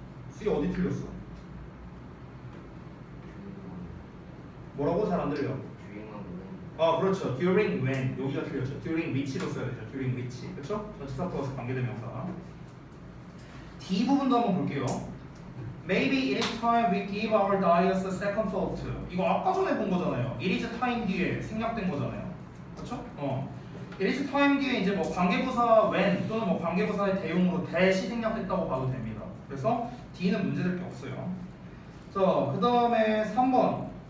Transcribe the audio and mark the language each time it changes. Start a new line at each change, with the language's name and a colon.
Korean: C 어디 틀렸어? 뭐라고? 잘 안 들려. 아 그렇죠.
English: during when
Korean: 여기가 틀렸죠.
English: during which
Korean: 로 써야 되죠.
English: during which.
Korean: 그렇죠? 전치사 플러스 관계대명사. D 부분도 한번 볼게요.
English: Maybe it is time we give our diets a second thought.
Korean: 이거 아까 전에 본 거잖아요.
English: It is time
Korean: 뒤에 생략된 거잖아요. 그렇죠?
English: It is time
Korean: 뒤에 이제 뭐 관계부사 when 또는 뭐 관계부사의 대용으로 대시 생략됐다고 봐도 됩니다. 그래서 D는 문제될 게 없어요. 자, 그 다음에 3번.